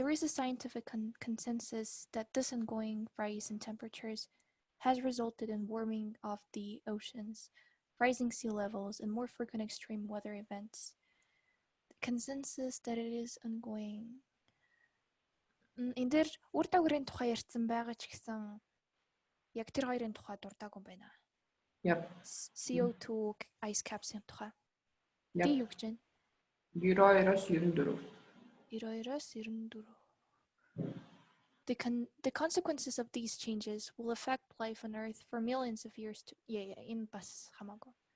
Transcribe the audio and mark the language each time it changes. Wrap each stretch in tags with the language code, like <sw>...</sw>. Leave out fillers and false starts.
<en>there is a scientific consensus that this ongoing rise in temperatures has resulted in warming of the oceans, rising sea levels, and more frequent extreme weather events. The consensus that it is ongoing.</en> <mn>Энэ дээр үр дагаврын тухай ярьсан байгаа ч гэсэн яг тэр хоёрын тухай дуртаагүй юм байна.</mn> <en>Yep.</en> <mn>CO2 ice caps-ийн тухай.</mn> <en>Yep.</en> <mn>Тий юу гэж байна? 92-оос 94. 92-оос 94.</mn> <en>The consequences of these changes will affect life on Earth for millions of years to</en> <mn>энэ бас хамаагүй.</mn>